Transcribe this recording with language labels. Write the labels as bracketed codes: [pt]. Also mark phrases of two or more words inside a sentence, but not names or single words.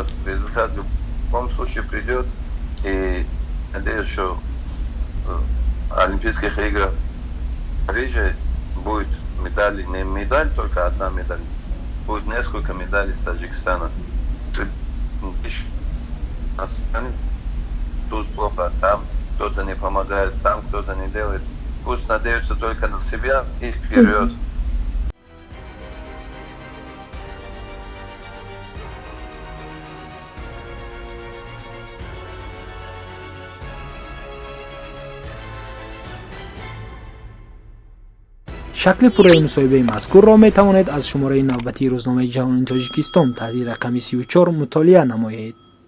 [ru] Результат в любом случае придет. И надеюсь, что Олимпийских играх в Париже будет медали, не медаль, только одна медаль. Будет несколько медалей с Таджикистана. Тут плохо, там кто-то не помогает, там кто-то не делает. Пусть надеются только на себя и вперед. [tg] шакли пурраи мусоҳибаи мазкурро метавонед аз шумораи навбатии рӯзномаи ҷаҳонии тоҷикистон таҳти рақами 34 мутолиа намоед.